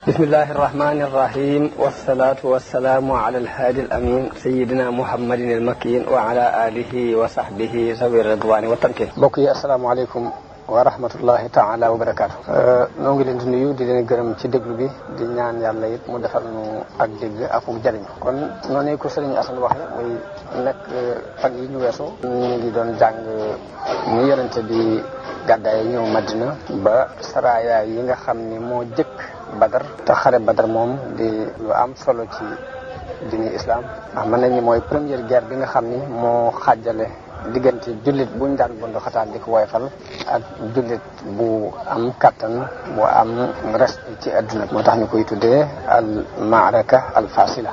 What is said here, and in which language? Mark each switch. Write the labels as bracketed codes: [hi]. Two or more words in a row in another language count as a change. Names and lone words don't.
[ar] بسم الله الرحمن الرحيم والصلاة والسلام على الهادي الأمين سيدنا محمد المكين وعلى آله وصحبه ذوي الرضوان والتمكين. [wo] بokk yi [ar] السلام عليكم ورحمة الله تعالى وبركاته. [wo] noo ngi leen di nuyu di leen gërëm ci déglu bi di ñaan yàlla it mu defal nu ak dégg ak jariñ kon noonu ko Sëriñ Asan waxe muy nekk fan yi ñu weesu ñu ngi doon jàng ni yonente bi gàddaay ñëw Madina ba saraya yi nga xam ni moo jëkk Badar te xare Badar moom di lu am solo ci diine islam ndax mën nañu mooy [fr] première guerre [wo] bi nga xam ni moo xaajale diggante jullit buñ daan bundu xataan di ko woyfal ak jullit bu am kattan bu am respect ci adduna moo tax ñu koy tuddee [ar] المعركة الفاصلة.